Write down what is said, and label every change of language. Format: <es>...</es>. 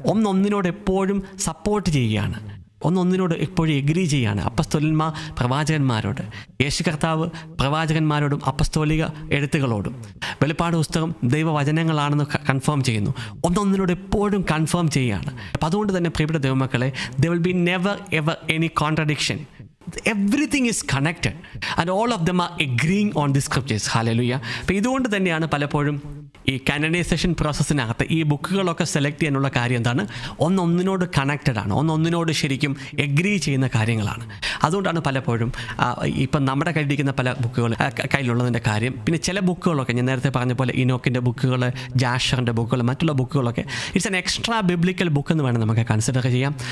<ml>ഒന്നൊന്നിനോട് എപ്പോഴും സപ്പോർട്ട് ചെയ്യുകയാണ്, ഒന്നൊന്നിനോട് എപ്പോഴും എഗ്രി ചെയ്യാണ്. അപ്പസ്തോലന്മാർ പ്രവാചകന്മാരോട്, യേശു കർത്താവ് പ്രവാചകന്മാരോടും അപ്പസ്തോലിക എഴുത്തുകളോടും. വെളിപ്പാട് പുസ്തകം ദൈവവചനങ്ങളാണെന്ന് കൺഫേം ചെയ്യുന്നു. ഒന്നൊന്നിനോട് എപ്പോഴും കൺഫേം ചെയ്യുകയാണ്. അപ്പം അതുകൊണ്ട് തന്നെ പ്രിയപ്പെട്ട ദൈവമക്കളെ,</ml> <en>there will be never ever any contradiction. Everything is connected and all of them are agreeing on the scriptures. Hallelujah.</en> <ml>അപ്പോൾ ഇതുകൊണ്ട് തന്നെയാണ് പലപ്പോഴും ഈ കാനനൈസേഷൻ പ്രോസസ്സിനകത്ത് ഈ ബുക്കുകളൊക്കെ സെലക്ട് ചെയ്യാനുള്ള കാര്യം എന്താണ്? ഒന്നൊന്നിനോട് കണക്റ്റഡ് ആണ്, ഒന്നൊന്നിനോട് ശരിക്കും എഗ്രി ചെയ്യുന്ന കാര്യങ്ങളാണ്. അതുകൊണ്ടാണ് പലപ്പോഴും ഇപ്പം നമ്മുടെ കയ്യിലിരിക്കുന്ന പല ബുക്കുകൾ കയ്യിലുള്ളതിൻ്റെ കാര്യം. പിന്നെ ചില ബുക്കുകളൊക്കെ ഞാൻ നേരത്തെ പറഞ്ഞ പോലെ ഇനോക്കിൻ്റെ ബുക്കുകൾ, ജാഷറിൻ്റെ ബുക്കുകൾ, മറ്റുള്ള ബുക്കുകളൊക്കെ</ml> <en>it's an extra biblical book</en> <ml>എന്ന് വേണം നമുക്ക് കൺസിഡർ ചെയ്യാം.</ml>